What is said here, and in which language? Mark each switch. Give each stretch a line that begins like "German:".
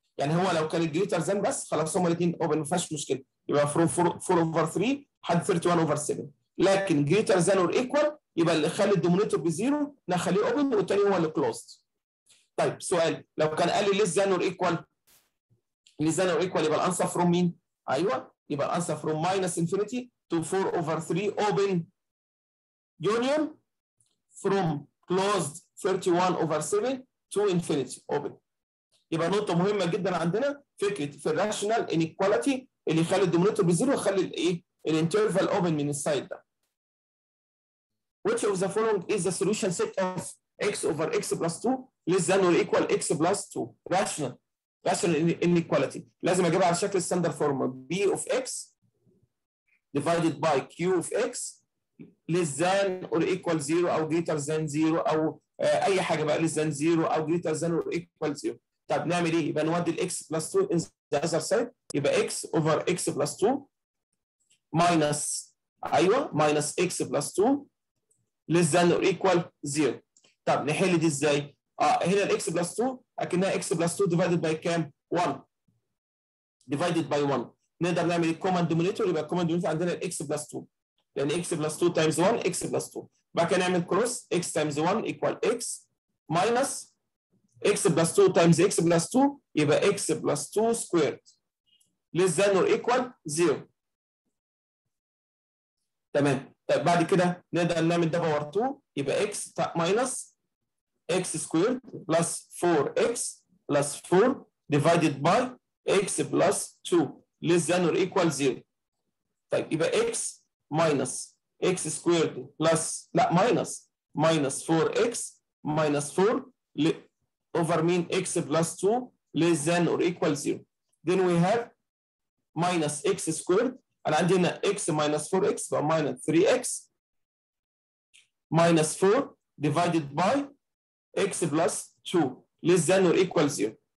Arabic: يعني هو لو كان جريتر ذان بس خلاص هما الاثنين اوبن ما فيهاش مشكله يبقى فروم 4 over 3 لحد 31 over 7. لكن جريتر ذان اور ايكوال يبقى اللي يخلي الدومينيتور بزيرو نخليه اوبن والثاني هو اللي كلوزد. طيب سؤال لو كان قال لي ليس ذان اور ايكوال
English: less than or equal يبقى الانسر from مين؟
Arabic: ايوه يبقى الانسر
English: from minus infinity to 4 over 3 open union from closed 31 over 7 to infinity open.
Arabic: يبقى نقطة مهمة جدا عندنا فكرة في الراشونال انيكواليتي اللي يخلي الدينومينيتور بزيرو ويخلي الايه؟ الانترفال اوبن من السايد ده.
English: Which of the following is the solution set of x over x plus 2 less than or equal x plus 2 rational inequality.
Arabic: لازم اجيبها على شكل ستاندرد فورم
English: b of x divided by q of x less than or equal 0 او greater than 0
Arabic: او اي حاجه بقى
English: less than 0 او greater than or equal 0.
Arabic: طب نعمل ايه؟ يبقى نودي
English: الاكس plus 2 in the other side يبقى x over x plus 2 minus ايوه minus x plus 2 less than or equal 0.
Arabic: طب نحل دي ازاي؟ هنا الاكس بلس 2 اكنها اكس بلس 2 divided by كام؟ 1 divided by 1. نقدر نعمل الكومن دومينيتور يبقى الكومن دومينيتور عندنا الاكس بلس 2 لان اكس بلس 2 تايمز 1 اكس بلس 2.
English: بعد كده نعمل cross x times 1 equal x minus x plus 2 times x plus 2 يبقى x plus 2 squared less than or equal 0. تمام. طيب بعد كده نقدر نعمل ده باور 2 يبقى x minus x squared plus 4x plus 4 divided by x plus 2 less than or equal 0. طيب يبقى x minus x squared plus لا minus 4x minus 4 over mean x plus 2 less than or equal 0. Then we have minus x squared.
Arabic: أنا عندي هنا
English: x minus 4x بقى minus 3x minus 4 divided by x plus 2 less than or equal 0.